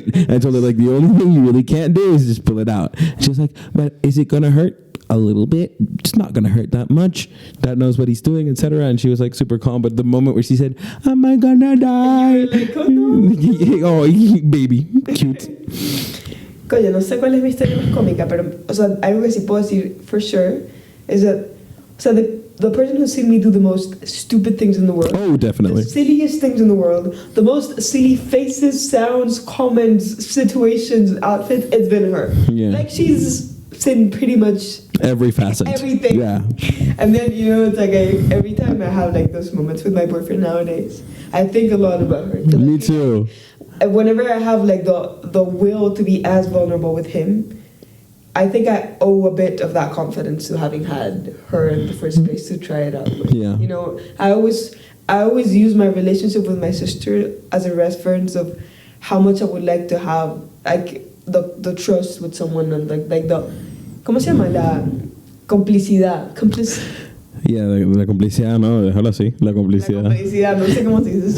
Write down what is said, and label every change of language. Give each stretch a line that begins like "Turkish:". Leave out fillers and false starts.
English: I told her, like, the only thing you really can't do is just pull it out. She was like, but is it going to hurt? A little bit. It's not going to hurt that much. Dad knows what he's doing, etc. And she was like super calm. But the moment where she said, "Am I gonna die?" Like, oh, no. Oh, baby, cute.
Spanish: Coño, no sé cuál es mi historia más cómica, pero, o sea, algo que sí puedo decir
English: for sure is that,
Spanish: o sea,
English: the person who's seen me do the most stupid things in the world. Oh, definitely. The silliest things in the world. The most silly faces, sounds, comments, situations, outfits. It's been her. Yeah. Like, she's seen pretty much every facet. Everything. Yeah. And then, it's like every time I have like those moments with my boyfriend nowadays, I think a lot about her. Me too. Whenever I have like the will to be as vulnerable with him, I think I owe a bit of that confidence to having had her in the first place to try it out with. Yeah. I always use my relationship with my sister as a reference of how much I would like to have like the trust with someone, and like the
Spanish: ¿cómo se llama? La complicidad. Yeah, la complicidad, no, déjalo así, la complicidad. La complicidad, no sé cómo se dice.